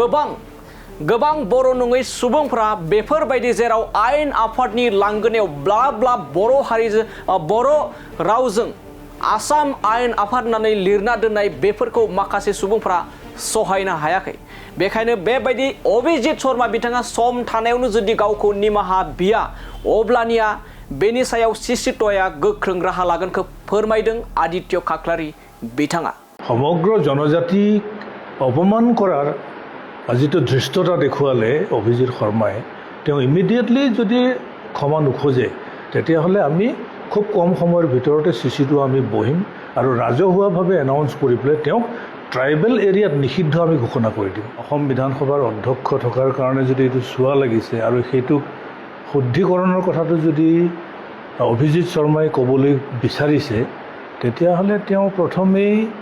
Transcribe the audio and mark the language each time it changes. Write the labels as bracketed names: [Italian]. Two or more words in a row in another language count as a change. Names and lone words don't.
[Bodo] गोबां बर' नङै सुबुंफोरा बेफोरबायदि जेराव आयेन आफादनि लांगोनायाव ब्ला ब्ला बर' रावजों आसाम आयेन आफाद होननानै लिरना दोननाय बेफोरखौ माखासे सुबुंफोरा सहायनो हायाखै बेखायनो बेबायदि अभिजित शर्मा बिथाङा सम थानायावनो जुदि गावखौ निमाहा बिया अब्लानिया बेनि सायाव CC2आ गोख्रों राहा लागोनखौ फोरमायदों आदित्य खाख्लारि बिथाङा [Assamese] সমগ্ৰ জনজাতিক অপমান কৰাৰ জিতু ধৃষ্টতা দেখুৱালে অভিজিৎ শৰ্মাই তেওঁ ইমিডিয়েটলি যদি ক্ষমা নোখোজে তেতিয়াহ'লে আমি খুব কম সময়ৰ ভিতৰতে CC2 আমি বহিম আৰু ৰাজহুৱাভাৱে এনাউন্স কৰি পেলাই তেওঁক [English] tribal area [Assamese] নিষিদ্ধ আমি ঘোষণা কৰি দিম অসম বিধানসভাৰ অধ্যক্ষ থকাৰ কাৰণে যদি এইটো চোৱা লাগিছে আৰু সেইটো শুদ্ধিকৰণৰ কথাটো যদি অভিজিৎ শৰ্মাই ক'বলৈ বিচাৰিছে তেতিয়াহ'লে তেওঁ প্ৰথমেই